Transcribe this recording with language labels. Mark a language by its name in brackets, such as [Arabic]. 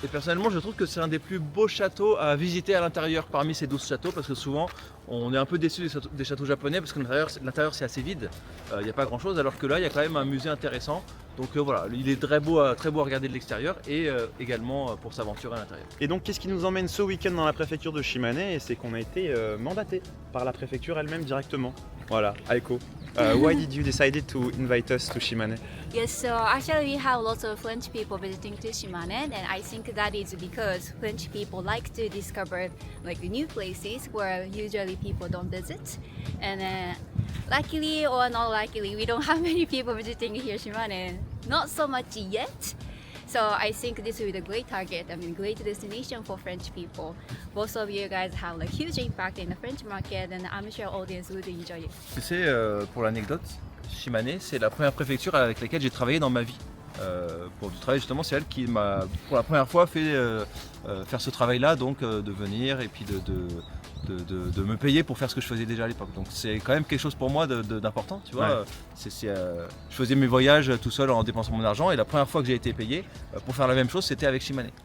[French] Et personnellement je trouve que c'est un des plus beaux châteaux à visiter à l'intérieur parmi ces 12 châteaux parce que souvent on est un peu déçu des châteaux japonais parce que l'intérieur c'est assez vide, il n'y a pas grand chose, alors que là il y a quand même un musée intéressant. Donc voilà, il est très beau à regarder de l'extérieur et également pour s'aventurer à l'intérieur. Et donc qu'est-ce qui nous emmène ce week-end dans la préfecture de Shimane? Et c'est qu'on a été mandaté par la préfecture elle-même directement. Voilà, Aiko. [English] Why did you decide to invite us to Shimane? Yes, so actually we have lots of French people visiting to Shimane, and I think that is because French people like to discover like new places where usually people don't visit. And luckily or not luckily, we don't have many people visiting here Shimane. Not so much yet. So I think this will be a great target, great destination for French people. Both of you guys have like huge impact in the French market, and I'm sure audience would enjoy it. [French] Tu sais, pour l'anecdote, Shimane, c'est la première préfecture avec laquelle j'ai travaillé dans ma vie. Pour du travail justement, c'est elle qui m'a pour la première fois fait faire ce travail-là, donc de venir et puis de me payer pour faire ce que je faisais déjà à l'époque. Donc c'est quand même quelque chose pour moi d'important, tu vois. Ouais. Je faisais mes voyages tout seul en dépensant mon argent et la première fois que j'ai été payé pour faire la même chose, c'était avec Shimane.